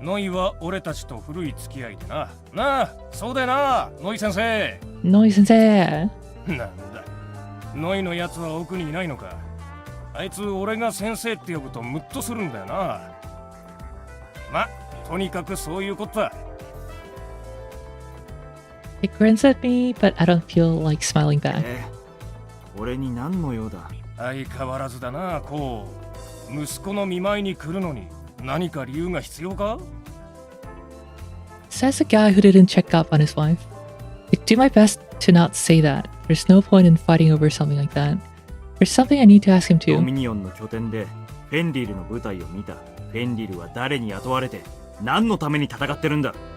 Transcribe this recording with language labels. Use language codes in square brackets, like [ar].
[ja] ノイは俺たちと古い付き合いでな。なあ、そうだよな、ノイ先生。 Noi sensei! なんだ、ノイのやつは奥にいないのか。あいつ俺が先生って呼ぶとムッとするんだよな。ま、とにかくそういうことだ。 [en] He grins at me, but I don't feel like smiling back. [ja] 俺に何の用だ。相変わらずだな、こう。息子の見舞いに来るのに何か理由が必要か？ [en] Says the guy who didn't check up on his wife. I do my best to not say that. There's no point in fighting over something like that. There's something I need to ask him [ja] ド [en] too. [ja] ミニオンの拠点でフェンリルの舞台を見た。フェンリルは誰に雇われて何のために戦ってるんだ。